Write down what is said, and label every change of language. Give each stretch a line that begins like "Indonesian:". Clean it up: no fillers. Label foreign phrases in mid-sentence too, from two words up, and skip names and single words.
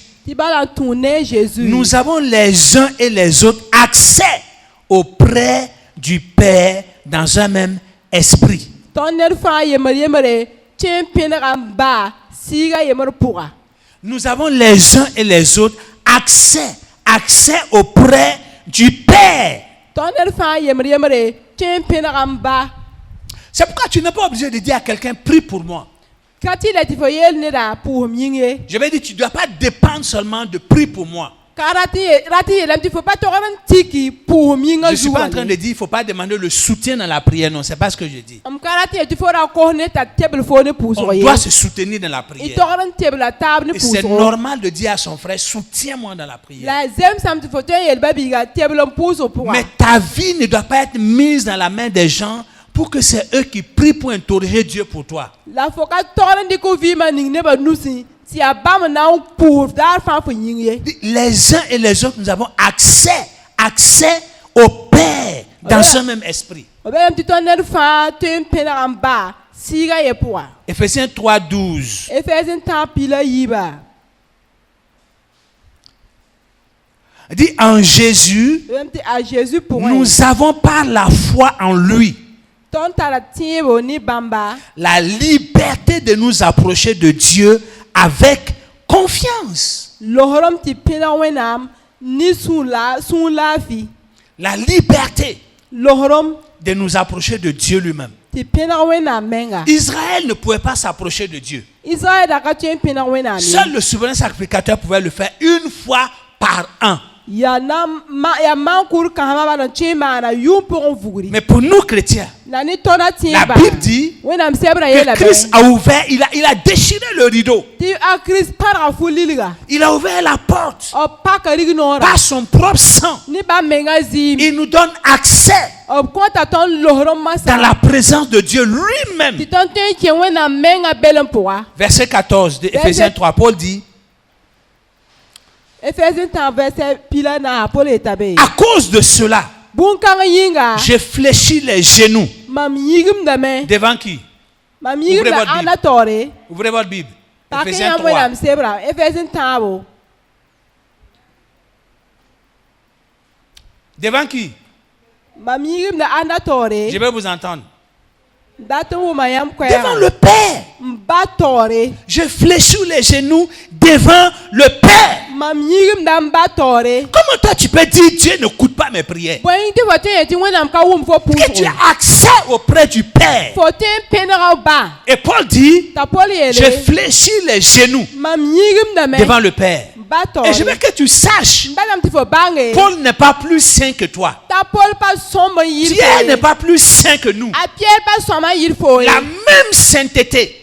Mossi: tɩ bala n tũ ne Jésus
French: nous avons les uns et les autres accès auprès du Père dans un même esprit.
Mossi: tõnd ned fãa yembre tẽ n pẽnega n baa sɩɩga yembr pʋga
French: Nous avons les uns et les autres accès auprès du Père.
Mossi: tõnd ned fãa yembre tẽ n pẽnega n ba
French: C'est pourquoi tu n'es pas obligé de dire à quelqu'un, prie pour moi.
Mossi: ka tɩ la tɩ fo yeel neda pʋʋsem yĩng ye
French: Je vais dire, tu ne dois pas dépendre seulement de prie pour moi.
Mossi: ka rat n yeelame tɩ fo pa togd n tɩki pʋʋsem
French: Je
Mossi: yĩngã
French: ne suis pas en
Mossi: zugã
French: train de dire qu'il ne faut pas demander le soutien dans la prière. Non, ce n'est pas ce que je dis.
Mossi: m ka rat n yetɩ fo ra kos ne t'a tebl fo ne pʋʋsg
French: On
Mossi: ye
French: doit se soutenir dans la y prière.
Mossi: togd n tebla taab ne
French: Et c'est
Mossi: pʋʋsgo
French: normal de dire à son frère, soutiens-moi dans la prière.
Mossi: la zemsame tɩ fo tõe n yel ba-biiga tebl n pʋʋsg pʋga
French: Mais ta vie ne doit pas être mise dans la main des gens pour que c'est eux qui prient pour interroger Dieu pour toi.
Mossi: la fo ka togd n dɩk f vɩɩmã ning nebã nusẽ tɩ yaa bãmb na n pʋʋs daar fãa fo yĩng ye
French: Les uns et les autres, nous avons accès au Père dans un même esprit.
Mossi: b beelame tɩ tõnd ned fãa tõe n pẽneg n baa sɩɩga ye pʋga
French: Éphésiens 3, 12.
Mossi: efɛɛs n tãag pila yiiba
French: Dit en Jésus,
Mossi: Wem tɩ a Jésus pʋgẽ
French: nous avons par la foi en lui
Mossi: tõnd tara tẽebo ne bãmba
French: la liberté de nous approcher de Dieu avec confiance.
Mossi: losrem tɩ pẽneg Wẽnnaam ne sũur laafɩ
French: La liberté
Mossi: losrem
French: de nous approcher de Dieu lui-même.
Mossi: tɩ pẽneg Wẽnnaam menga
French: Israël ne pouvait pas s'approcher de Dieu.
Mossi: Israël da ka tõe n pẽneg Wẽnnaam ye.
French: Seul le souverain sacrificateur pouvait le faire une fois par an.
Mossi: ya maan-kʋʋr kãsema bala n tõe n maana yʋʋm pʋgẽ vugri
French: Mais pour nous chrétiens,
Mossi: la ne tõda tẽeba
French: la Bible dit
Mossi: Wẽnnaam sɛbra
French: que
Mossi: yeela
French: Christ a ouvert, il a déchiré le rideau.
Mossi: tɩ a Kirist parga fu lilga
French: Il a ouvert la porte
Mossi: b paka rig noora
French: par son propre sang.
Mossi: ne ba menga zɩɩm
French: Il nous donne accès
Mossi: b kõta tõnd losrem masã
French: dans la présence de Dieu lui-même.
Mossi: tɩ tõnd tõe n kẽ Wẽnnaam menga belem pʋga.
French: Verset 14 de Éphésiens 3, Paul dit,
Mossi: Efɛɛsẽ tãag vɛrsɛ pila naasa Paul yeta be
French: à cause de cela,
Mossi: bũn-kãng yĩnga
French: j'ai fléchi les genoux.
Mossi: mam yĩgimdame
French: Devant qui?
Mossi: mam
French: Ouvrez
Mossi: yĩgimda
French: votre
Mossi: ãnda taoore
French: Ouvrez votre Bible.
Mossi: pa kẽ
French: Éphésiens
Mossi: yãmb
French: 3.
Mossi: Wẽnnaam sebra Efɛɛsẽ tãabo
French: Devant qui?
Mossi: mam yĩgimda ãnda taoore
French: Je vais vous entendre.
Mossi: dat n wʋma yãmb
French: Devant
Mossi: koɛɛga
French: le Père.
Mossi: n ba taoore
French: Je fléchis les genoux devant le Père.
Mossi: mam yĩgimda n ba taoore
French: Comment toi tu peux dire Dieu n'écoute pas mes prières?
Mossi: bõe tɩ fo tõe n yetɩ Wẽnnaam ka wʋm fo
French: Que tu
Mossi: pʋʋsgo
French: as accès auprès du Père.
Mossi: fo tõe n pẽnega b ba
French: Et Paul dit,
Mossi: t'a Paul
French: je
Mossi: yeele
French: fléchis les genoux
Mossi: mam yĩgimdame
French: devant le Père.
Mossi: n ba
French: Et je veux
Mossi: taoore
French: que tu saches,
Mossi: n balame tɩ fo bãnge
French: Paul n'est pas plus saint que toi.
Mossi: t'a Paul pa sõmb n yɩl
French: Pierre
Mossi: fo
French: n'est
Mossi: ye.
French: pas plus saint que nous.
Mossi: a Pierre pa sõma yɩl fo ye.
French: La même sainteté,